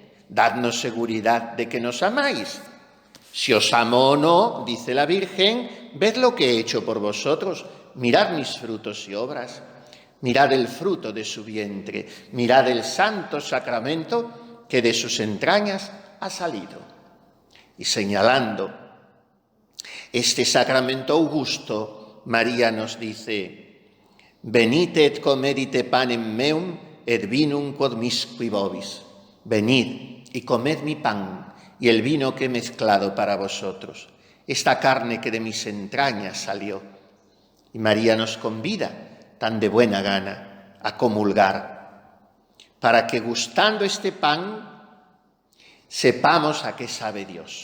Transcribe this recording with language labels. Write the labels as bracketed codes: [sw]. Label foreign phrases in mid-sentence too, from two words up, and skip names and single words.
[es] dadnos seguridad de que nos amáis. Si os amo o no, dice la Virgen, ved lo que he hecho por vosotros, mirad mis frutos y obras, mirad el fruto de su vientre, mirad el santo sacramento que de sus entrañas ha salido. Y señalando este sacramento augusto, María nos dice: [la] venite et comedite panem meum et vinum quod misqui vobis. [es] Venid y comed mi pan y el vino que he mezclado para vosotros, esta carne que de mis entrañas salió. Y María nos convida, tan de buena gana, a comulgar, para que gustando este pan sepamos a qué sabe Dios.